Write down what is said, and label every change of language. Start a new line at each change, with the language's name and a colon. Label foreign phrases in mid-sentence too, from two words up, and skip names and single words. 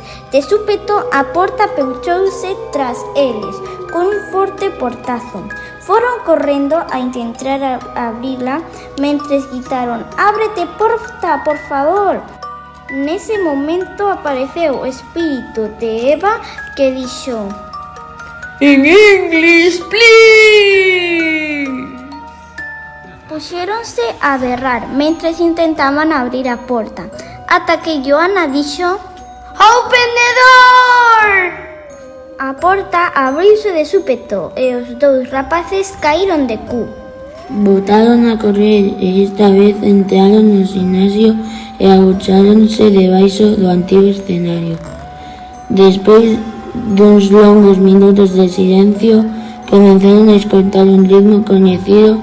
Galician: De súpeto a porta peuchouse tras eles con un forte portazo. Foron correndo a intentar abrila mentres gritaron: "Ábrete, porta, por favor!" Nese momento apareceu o espírito de Eva que dixo:
English: "In English, please!"
Galician: Puxéronse a berrar mentres intentaban abrir a porta, ata que Joana dixo:
English: "Open the door!"
Galician: A porta abriuse de súpeto e os dous rapaces caíron de cu. Botaron a correr e esta vez entraron no gimnasio e agocháronse debaixo do antigo escenario. Despois duns longos minutos de silencio, comenzaron a escoitar un ritmo coñecido.